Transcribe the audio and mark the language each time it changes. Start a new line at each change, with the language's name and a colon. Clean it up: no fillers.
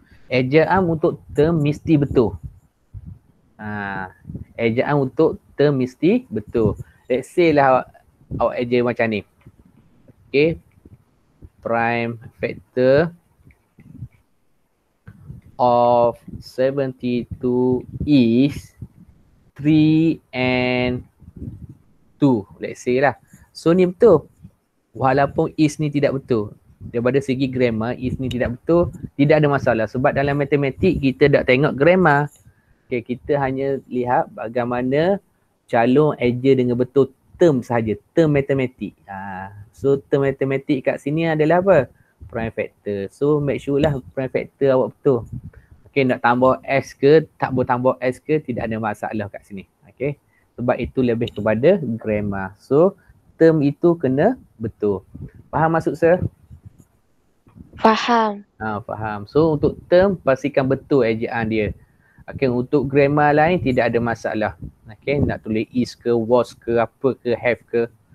Malay: Ejaan untuk term mesti betul. Ejaan untuk term mesti betul.
English: Let's say
Malay: lah awak eja macam ni.
English: Okay, prime factor of 72 is 3 and 2. Let's say
Malay: lah. So ni betul. Walaupun is ni tidak betul. Daripada segi grammar, is ni tidak betul, tidak ada masalah. Sebab dalam matematik kita tak tengok grammar. Okay, kita hanya lihat bagaimana calon eja dengan betul term sahaja, term matematik. So term matematik kat sini adalah apa? Prime factor.
English: So make sure
Malay: lah prime factor awak betul. Okay, nak tambah S ke, tak boleh tambah S ke, tidak ada masalah kat sini. Okay, sebab itu lebih kepada grammar. So term itu kena betul. Faham maksud saya? Faham. Faham. So untuk term pastikan betul ejaan dia. Okay, untuk grammar lain tidak ada masalah. Okay, nak tulis is ke, was ke, apa ke, have ke.